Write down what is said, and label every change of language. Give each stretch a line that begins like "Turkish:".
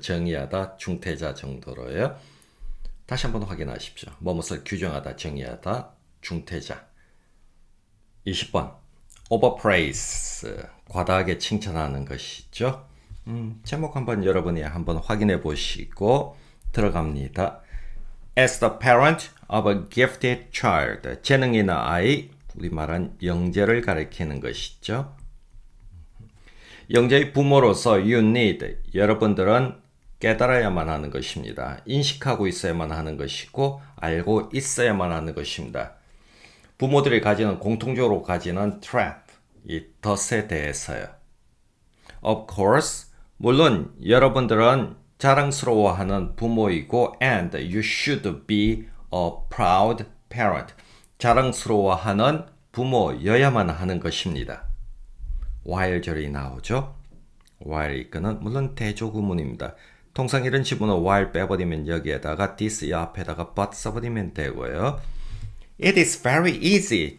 Korean: 정의하다, 중태자 정도로요. 다시 한번 확인하십시오. 뭐뭇을 규정하다, 정의하다, 중태자. 20번. overpraise. 과다하게 칭찬하는 것이죠. 제목 한번 여러분이 한번 확인해 보시고 들어갑니다.
English: As the parent of a gifted child.
Korean: 재능 있는 아이, 우리 말한 영재를 가리키는 것이죠. 영재의 부모로서
English: you need.
Korean: 여러분들은 깨달아야만 하는 것입니다. 인식하고 있어야만 하는 것이고 알고 있어야만 하는 것입니다. 부모들이 가지는 공통적으로 가지는 trap, 이 덫에 대해서요.
English: Of course,
Korean: 물론 여러분들은 자랑스러워하는 부모이고
English: and you should be a proud parent.
Korean: 자랑스러워하는 부모여야만 하는 것입니다. while 절이 나오죠. while 이거는 물론 대조구문입니다. 통상 이런 지문은 while 빼버리면 여기에다가 this 앞에다가 but 써버리면 되고요.
English: It is very easy.